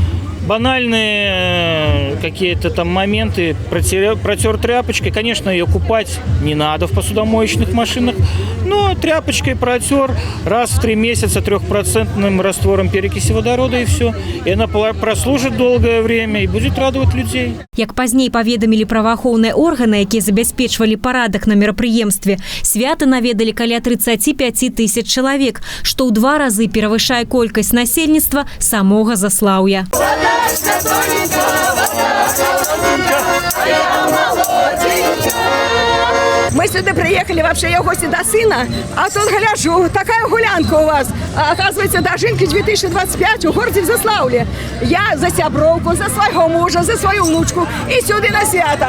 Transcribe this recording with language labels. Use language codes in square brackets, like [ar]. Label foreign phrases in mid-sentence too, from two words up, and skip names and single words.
[ru] Банальные какие-то там моменты, протер тряпочкой. Конечно, ее купать не надо в посудомоечных машинах, но тряпочкой протер раз в 3 месяца 3% раствором перекиси водорода и все. И она прослужит долгое время и будет радовать людей. [be] Як пазней паведамілі праваахоўныя органы, якія забяспечвалі парадак на мерапрыемстве, свята наведалі каля 35 тысяч чалавек, што ў 2 разы перавышае колькасць насельніцтва самога Заслаўя. [ru] Мы сюда приехали вообще в гости до сына, а тут гляжу, такая гулянка у вас. Оказывается, дожинки 2025 у городе в Заславле. Я за сябровку, за своего мужа, за свою внучку и сюда на свято.